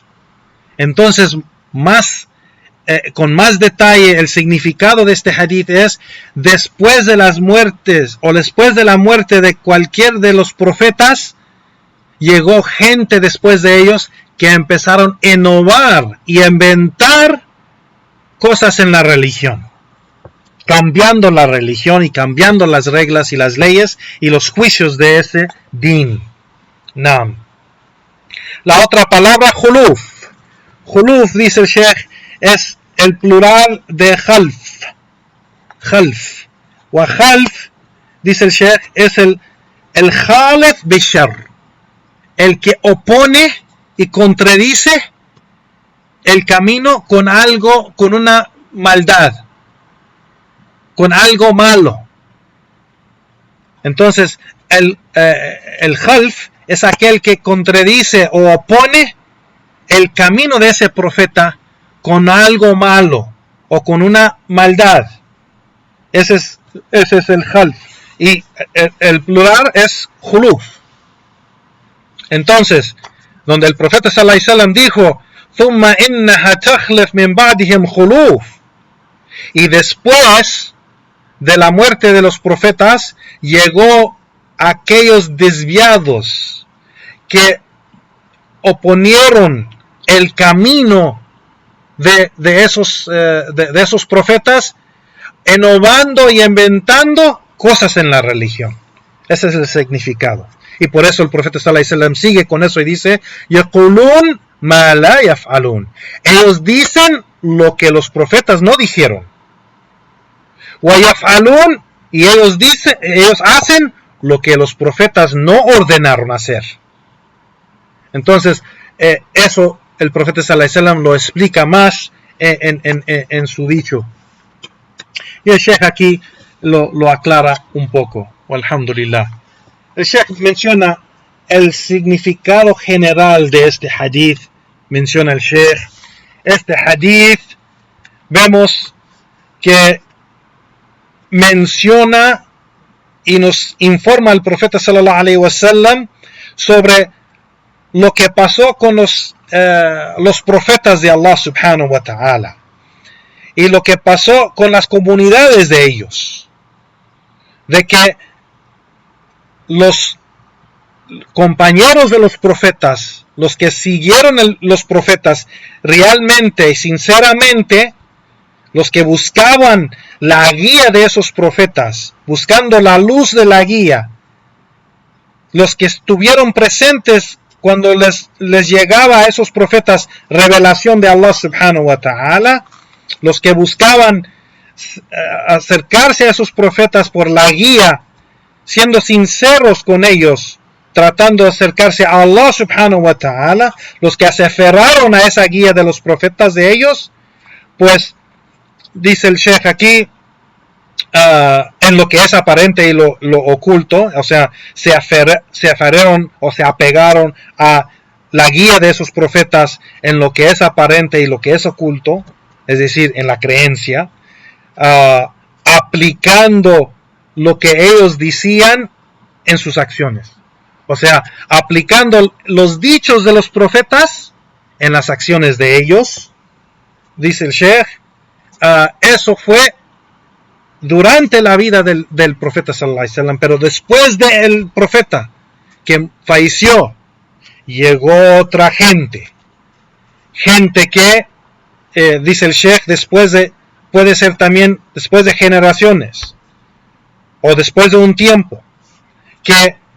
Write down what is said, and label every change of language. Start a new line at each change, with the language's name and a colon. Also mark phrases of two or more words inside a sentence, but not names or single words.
Spanish: Entonces, con más detalle, el significado de este hadith es: después de las muertes, o después de la muerte de cualquier de los profetas, llegó gente después de ellos que empezaron a innovar y a inventar cosas en la religión, cambiando la religión y cambiando las reglas y las leyes y los juicios de ese din. Naam. La otra palabra, khuluf. Khuluf, dice el Sheikh, es el plural de khalf.
Arabic: وخلف,
Spanish: dice el Sheikh, es el
Arabic: خالف بشر,
Spanish: el que opone y contradice el camino con algo, con una maldad, con algo malo. Entonces, el khalf es aquel que contradice o opone el camino de ese profeta con algo malo o con una maldad. Ese es el khalf. Y el plural es khuluf. Entonces, donde el profeta
Arabic: صلى الله عليه وسلم
Spanish: dijo
Arabic: ثم إنها تخلف من بعدهم خلوف,
Spanish: y después de la muerte de los profetas llegó aquellos desviados que oponieron el camino de esos profetas, innovando y inventando cosas en la religión. Ese es el significado. Y por eso el profeta
Arabic: صلى الله عليه وسلم
Spanish: sigue con eso y dice
Arabic: يقولون ما لا يفعلون.
Spanish: Ellos dicen lo que los profetas no dijeron.
Arabic: ويفعلون,
Spanish: y ellos hacen lo que los profetas no ordenaron hacer. Entonces, eso el profeta
Arabic: صلى الله عليه وسلم
Spanish: lo explica más en su dicho. Y el Sheikh aquí lo aclara un poco. Alhamdulillah. El Sheikh menciona el significado general de este hadith. Menciona el Sheikh. Este hadith, vemos que menciona y nos informa el profeta
Arabic: صلى الله عليه وسلم
Spanish: sobre lo que pasó con los profetas de
Arabic: الله سبحانه وتعالى
Spanish: y lo que pasó con las comunidades de ellos, de que los compañeros de los profetas, los que siguieron los profetas realmente y sinceramente, los que buscaban la guía de esos profetas, buscando la luz de la guía, los que estuvieron presentes cuando les llegaba a esos profetas revelación de
Arabic: الله سبحانه وتعالى,
Spanish: los que buscaban acercarse a esos profetas por la guía, siendo sinceros con ellos, tratando de acercarse a
Arabic: الله سبحانه وتعالى,
Spanish: los que se aferraron a esa guía de los profetas de ellos, pues dice el Sheikh aquí, en lo que es aparente y lo oculto, o sea, se aferraron o se apegaron a la guía de esos profetas en lo que es aparente y lo que es oculto, es decir, en la creencia, aplicando lo que ellos decían en sus acciones. O sea, aplicando los dichos de los profetas en las acciones de ellos, dice el Sheikh. Eso fue durante la vida del profeta
Arabic: صلى الله عليه وسلم,
Spanish: pero después del profeta que falleció, llegó otra gente que dice el Sheikh, puede ser también después de generaciones o después de un tiempo, que